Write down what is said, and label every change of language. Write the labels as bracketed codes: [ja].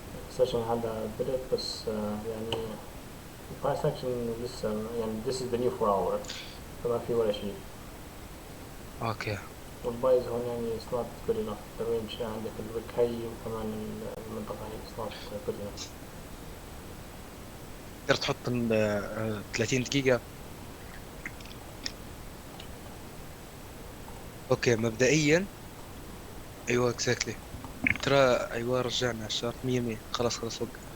[ar] السيشن هذا بدأت بس يعني البرايس اكشن لسه يعني [en] this is the new 4 hour، [ar] فما في ولا شيء. اوكي. والبايز هون يعني [en] it's not good enough. [ar] الرينج عندك الويك هاي وكمان المنطقة هاي [en] it's not good enough. [ar] تقدر تحط 30 دقيقة. اوكي مبدئيا ايوه اكزاكتلي. ترى ايوه رجعنا على الشارت 100 خلاص وقف.